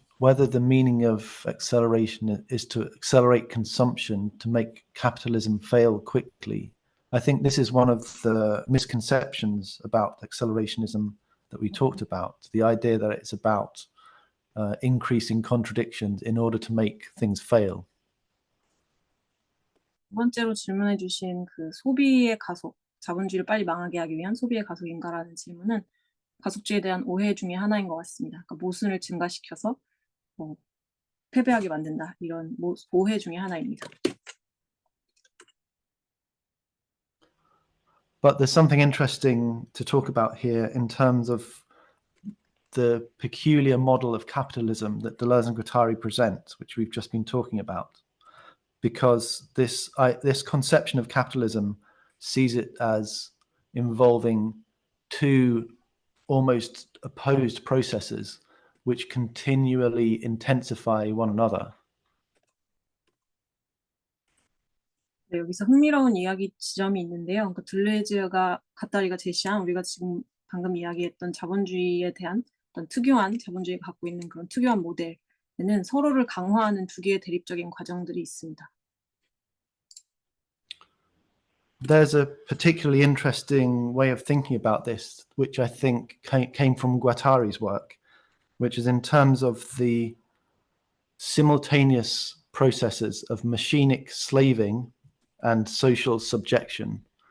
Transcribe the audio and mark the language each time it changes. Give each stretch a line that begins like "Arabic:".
English: whether the meaning of acceleration is to accelerate consumption to make capitalism fail quickly. I think this is one of the misconceptions about accelerationism that we talked about, the idea that it's about increasing contradictions in order to make things fail.
Korean: 두 번째로 질문해 주신 그 소비의 가속, 자본주의를 빨리 망하게 하기 위한 소비의 가속인가라는 질문은 가속주의에 대한 오해 중에 하나인 것 같습니다. 그러니까 모순을 증가시켜서 패배하게 만든다. 이런 오해 중에 하나입니다.
English: But there's something interesting to talk about here in terms of the peculiar model of capitalism that Deleuze and Guattari present, which we've just been talking about. Because this conception of capitalism sees it as involving two almost opposed processes which continually intensify one another.
Korean: 네, 여기서 흥미로운 이야기 지점이 있는데요. 그러니까 들레즈가 가타리가 제시한 우리가 지금 방금 이야기했던 자본주의에 대한 어떤 특유한 자본주의가 갖고 있는 그런 특유한 모델에는 서로를 강화하는 두 개의 대립적인 과정들이 있습니다.
English: There's a particularly interesting way of thinking about this, which I think came from Guattari's work, which is in terms of the simultaneous processes of machinic slaving and social subjection.